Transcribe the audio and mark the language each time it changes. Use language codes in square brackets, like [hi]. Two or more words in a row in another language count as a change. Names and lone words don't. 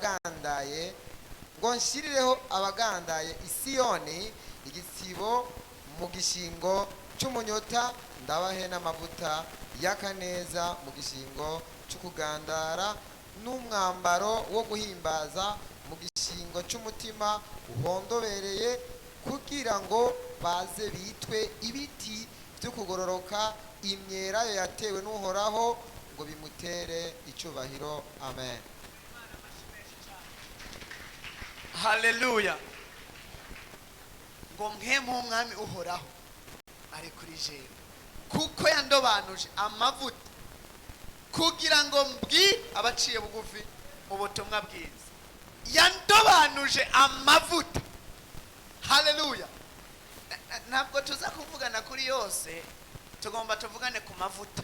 [rn] abagandaye Isiyoni igisibo mu gishingo cy'umunyota, ndabahe n'amavuta y'akaneza mu gishingo cy'ukugandara, n'umwambaro wo guhimbaza mu gishingo cy'umutima uhondobereye, kugira ngo baze bitwe ibiti byo kugororoka, imyelayo yatewe n'uhoraho, ngo bimutere icyubahiro. Amen. Haleluya. Ngo mpemu umwami uhoraho ari kuri jewe, kuko yandobanuje amavuta kugira ngo mbwire abaciye bugufi ubutumwa bwiza. Yandobanuje amavuta. Haleluya. Ntabwo tuza kuvugana kuri yose, tugomba tuvugane ku mavuta.